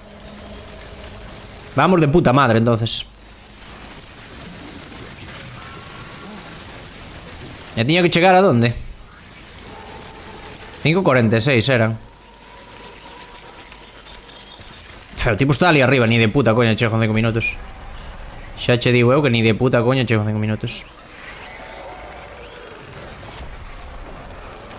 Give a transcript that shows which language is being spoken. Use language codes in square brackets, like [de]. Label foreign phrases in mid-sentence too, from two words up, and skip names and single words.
[es] Vamos de puta madre, entonces. ¿Ya tenía que llegar a dónde? 5:46 eran. El tipo está ali arriba, ni de puta coña [gl] chego en 5 minutos. Xa che digo eu que [es] ni de puta coña [gl] chego en 5 minutos.